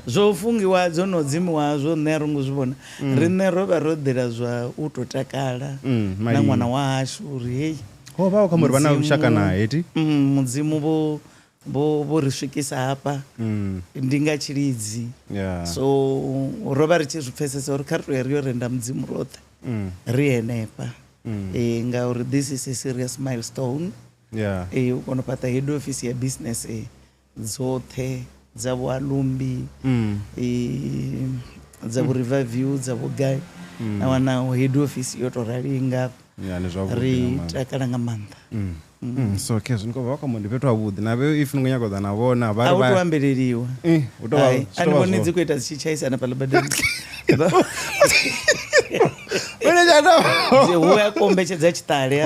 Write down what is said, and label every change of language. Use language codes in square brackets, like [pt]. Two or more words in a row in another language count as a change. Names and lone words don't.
[ve] zwo fungiwa dzo no dzimiwa zwo nṋe a ro ngo zwi vhona riṋe ro vha ro ḓela zwa u tou takala na ṅwana wa hashu uri hei ho vha u kha muri vha na vhushaka naye ti mudzimu vho ri swikisa hafha ndi nga tshilidzi so ro vha ri tshi zwi pfesesa uri kha ri to ya ri yo renda mudzimu roṱhe ri henefha ngauri [en] this is a serious milestone [ve] u kona u fhaṱa [en] head office [ve] ya business dzoṱhe dza vho alumbi dza vho river view dza vho gai na wana [en] head office [ve] yo tou ralinga ri takala nga maanḓa so ke zwino vha kha mundi fhethu havhuḓi na vhe if ni khou nyaga u ḓa na vhona a u tou ambeleliwa ani vhoni dzi khou ita dzi tshi tshaisana phala badani hu a kombetshedza tshiṱale